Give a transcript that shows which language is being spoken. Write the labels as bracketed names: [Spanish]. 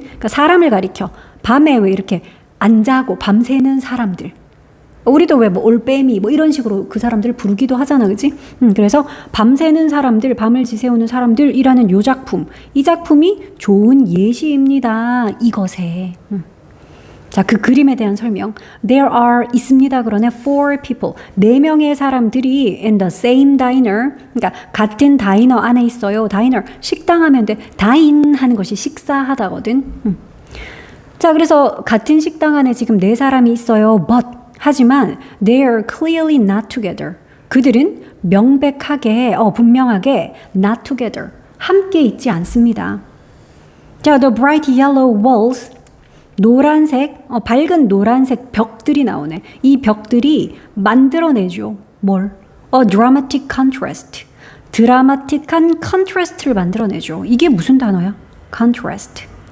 [Korean] 그러니까 사람을 가리켜. 밤에 왜 이렇게 안 자고 밤새는 사람들. 우리도 왜 뭐 올빼미 뭐 이런 식으로 그 사람들을 부르기도 하잖아, 그지? 그래서 밤새는 사람들, 밤을 지새우는 사람들이라는 요 작품. 이 작품이 좋은 예시입니다. 이것에. 자, 그 그림에 대한 설명. [English] There are [Korean] 있습니다. 그러네. [English] 4 people. [Korean] 4명의 사람들이 [English] in the same diner. [Korean] 그러니까 같은 다이너 안에 있어요. 다이너. 식당 하면 돼. 다인 하는 것이 식사하다거든. 자, 그래서 같은 식당 안에 지금 4사람이 있어요. [English] But [Korean] 하지만 [English] they are clearly not together. [Korean] 그들은 명백하게, 분명하게 [English] not together. [Korean] 함께 있지 않습니다. [English] 자, the bright yellow walls. [Korean] 노란색, 밝은 노란색 벽들이 나오네. 이 벽들이 만들어내죠. 뭘? [English] A dramatic contrast. [Korean] 드라마틱한 컨트라스트를 만들어내죠. 이게 무슨 단어야? contrast.